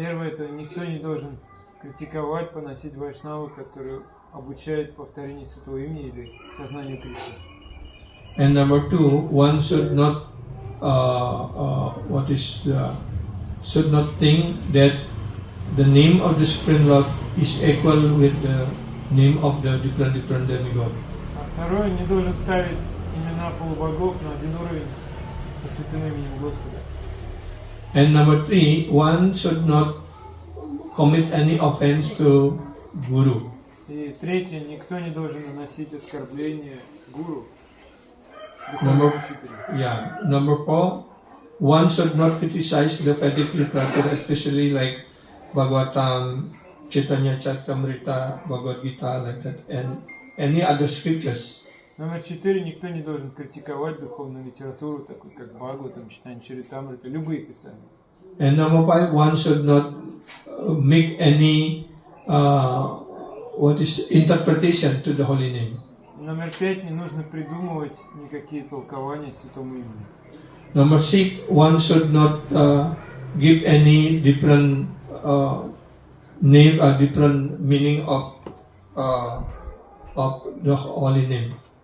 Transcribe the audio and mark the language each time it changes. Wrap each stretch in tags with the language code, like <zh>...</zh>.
<ru>Первое, это никто не должен критиковать, поносить вайшнаву, которые обучают повторению Святого Имени или сознанию Кришны.</ru> <en>And number two, one should not should not think that the name of the Supreme Lord is equal with the name of the different demigods.</en> <ru>А второе, не должен ставить имена полубогов на один уровень со Святым Именем Господа.</ru> <en>And number three, one should not commit any offense to Guru.</en> <ru>И третье, никто не должен наносить оскорбление гуру.</ru> <en>Number four, one should not criticize the Vedic literature, especially like Bhagavatam, Chaitanya Charitamrita, Bhagavad Gita, like that, and any other scriptures.</en> <ru>Номер 4. Никто не должен критиковать духовную литературу, такую как Бхагаватам, Читание Чаритамрита, любые писания.</ru> <en>And number five, one should not make any interpretation to the holy name.</en> <ru>Номер 5. Не нужно придумывать никакие толкования Святому Имени.</ru> <en>Number 6, one should not give any different name or different meaning of the holy name.</en>